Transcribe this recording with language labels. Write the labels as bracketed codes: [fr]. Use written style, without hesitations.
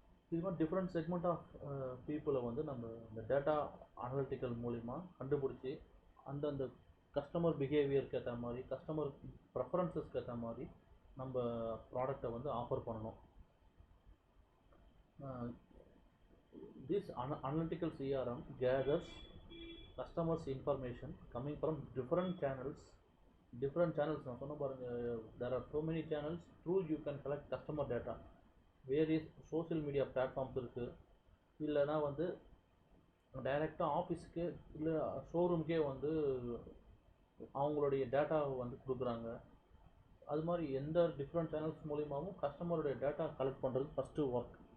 [ta] இது மாதிரி different segment of பீப்புளை வந்து நம்ம இந்த டேட்டா அனலிட்டிக்கல் மூலிமா கண்டுபிடிச்சி அந்தந்த கஸ்டமர் பிஹேவியருக்கு ஏற்ற மாதிரி கஸ்டமர் ப்ரெஃபரன்ஸஸ்க்கு ஏற்ற மாதிரி நம்ம ப்ராடக்டை வந்து ஆஃபர் பண்ணணும். [en] This analytical CRM gathers customers information coming from different channels. [ta] நான் சொன்ன பாருங்க, [en] there are so many channels through you can collect customer data. [ta] Various social media platforms இருக்குது. இல்லைனா வந்து டைரெக்டாக ஆஃபீஸுக்கு இல்லை ஷோரூம்க்கே வந்து அவங்களுடைய டேட்டாவை வந்து கொடுக்குறாங்க. அது மாதிரி எந்த டிஃப்ரெண்ட் சேனல்ஸ் மூலியமாகவும் கஸ்டமருடைய டேட்டா கலெக்ட் பண்ணுறது ஃபஸ்ட்டு ஒர்க்.